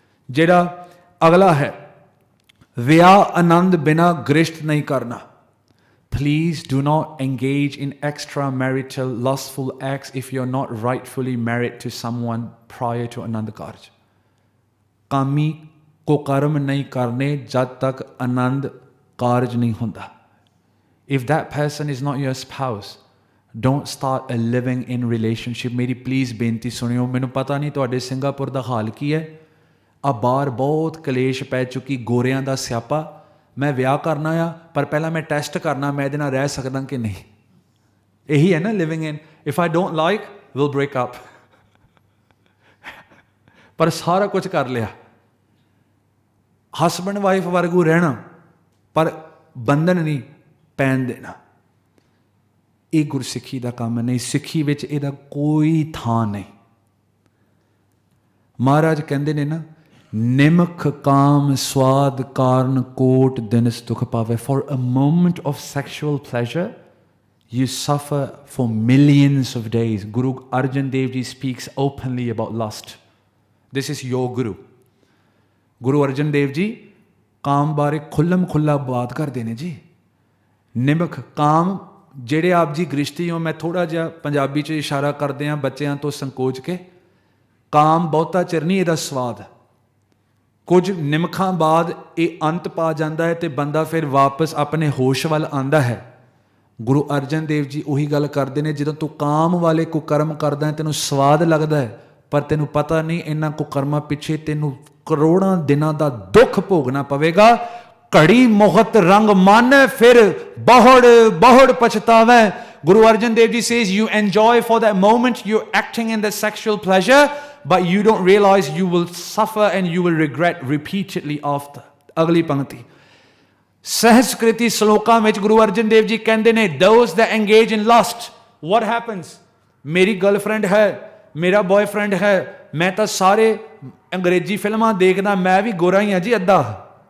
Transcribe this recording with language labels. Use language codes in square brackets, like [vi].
[pa] ਜਿਹੜਾ ਅਗਲਾ ਹੈ, ਵਿਆਹ ਆਨੰਦ ਬਿਨਾ ਗ੍ਰਿਸ਼ਟ ਨਹੀਂ ਕਰਨਾ। [en] Please do not engage in extramarital lustful acts if you're not rightfully married to someone prior to Anand Karaj. [pa] ਕਾਮੀ ਕੋ ਕਰਮ ਨਹੀਂ ਕਰਨੇ ਜਦ ਤੱਕ ਆਨੰਦ ਕਾਰਜ ਨਹੀਂ ਹੁੰਦਾ। [en] If that person is not your spouse, don't start a living in relationship. [pa] ਮੇਰੀ ਪਲੀਜ਼ ਬੇਨਤੀ ਸੁਣਿਓ। ਮੈਨੂੰ ਪਤਾ ਨਹੀਂ ਤੁਹਾਡੇ ਸਿੰਗਾਪੁਰ ਦਾ ਹਾਲ ਕੀ ਹੈ, ਆ ਬਾਹਰ ਬਹੁਤ ਕਲੇਸ਼ ਪੈ ਚੁੱਕੀ, ਗੋਰਿਆਂ ਦਾ ਸਿਆਪਾ। ਮੈਂ ਵਿਆਹ ਕਰਨਾ ਆ, ਪਰ ਪਹਿਲਾਂ ਮੈਂ ਟੈਸਟ ਕਰਨਾ ਮੈਂ ਇਹਦੇ ਨਾਲ ਰਹਿ ਸਕਦਾ ਕਿ ਨਹੀਂ। ਇਹੀ ਹੈ ਨਾ living in. [en] If I don't like, will break up. [pa] ਪਰ ਸਾਰਾ ਕੁਝ ਕਰ ਲਿਆ, ਹਸਬੈਂਡ ਵਾਈਫ ਵਰਗੂ ਰਹਿਣਾ, ਪਰ ਬੰਧਨ ਨਹੀਂ ਪੈਣ ਦੇਣਾ। ਇਹ ਗੁਰਸਿੱਖੀ ਦਾ ਕੰਮ ਨਹੀਂ। ਸਿੱਖੀ ਵਿੱਚ ਇਹਦਾ ਕੋਈ ਥਾਂ ਨਹੀਂ। ਮਹਾਰਾਜ ਕਹਿੰਦੇ ਨੇ ਨਾ, ਨਿਮਖ ਕਾਮ ਸਵਾਦ ਕਾਰਨ ਕੋਟ ਦਿਨਸ ਦੁਖ ਪਾਵੇ। [en] For a moment of sexual pleasure, you suffer for millions of days. Guru Arjan Dev Ji speaks openly about lust. This is your Guru. [pa] Guru Arjan Dev Ji ਕਾਮ ਬਾਰੇ ਖੁੱਲ੍ਹਮ ਖੁੱਲ੍ਹਾ ਬਾਤ ਕਰਦੇ ਨੇ ਜੀ। ਨਿਮਖ ਕਾਮ ਜਿਹੜੇ ਆਪ ਜੀ ਗ੍ਰਿਸ਼ਤੀ ਹੋ, ਮੈਂ ਥੋੜ੍ਹਾ ਜਿਹਾ ਪੰਜਾਬੀ 'ਚ ਇਸ਼ਾਰਾ ਕਰਦੇ ਹਾਂ ਬੱਚਿਆਂ ਤੋਂ ਸੰਕੋਚ ਕੇ। ਕਾਮ ਬਹੁਤਾ ਚਿਰ ਨਹੀਂ, ਇਹਦਾ ਸਵਾਦ ਕੁਝ ਨਿਮਖਾਂ ਬਾਅਦ ਇਹ ਅੰਤ ਪਾ ਜਾਂਦਾ ਹੈ ਅਤੇ ਬੰਦਾ ਫਿਰ ਵਾਪਸ ਆਪਣੇ ਹੋਸ਼ ਵੱਲ ਆਉਂਦਾ ਹੈ। ਗੁਰੂ ਅਰਜਨ ਦੇਵ ਜੀ ਉਹੀ ਗੱਲ ਕਰਦੇ ਨੇ, ਜਦੋਂ ਤੂੰ ਕਾਮ ਵਾਲੇ ਕੁਕਰਮ ਕਰਦਾ ਹੈ ਤੈਨੂੰ ਸਵਾਦ ਲੱਗਦਾ ਹੈ, ਪਰ ਤੈਨੂੰ ਪਤਾ ਨਹੀਂ ਇਹਨਾਂ ਕੁਕਰਮਾਂ ਪਿੱਛੇ ਤੈਨੂੰ ਕਰੋੜਾਂ ਦਿਨਾਂ ਦਾ ਦੁੱਖ ਭੋਗਣਾ ਪਵੇਗਾ। ਘੜੀ ਮੁਹਤ ਰੰਗ ਮਨ ਫਿਰ ਬਹੁੜ ਬਹੁੜ ਪਛਤਾਵੇ। [en] Guru Arjan Dev Ji says you enjoy for that moment, you're acting in the sexual pleasure, but you don't realize you will suffer and you will regret repeatedly after. [pa] ਅਗਲੀ ਪੰਕਤੀ ਸਹਿਸਕ੍ਰਿਤੀ ਸ਼ਲੋਕਾਂ ਵਿੱਚ ਗੁਰੂ ਅਰਜਨ ਦੇਵ ਜੀ ਕਹਿੰਦੇ ਨੇ, [en] those that engage in lust, what happens? [pa] ਮੇਰੀ girlfriend ਹੈ, ਮੇਰਾ boyfriend ਹੈ, ਮੈਂ ਤਾਂ ਸਾਰੇ ਅੰਗਰੇਜ਼ੀ ਫਿਲਮਾਂ ਦੇਖਦਾ, ਮੈਂ ਵੀ ਗੋਰਾ ਹੀ ਹਾਂ ਜੀ ਅੱਧਾ।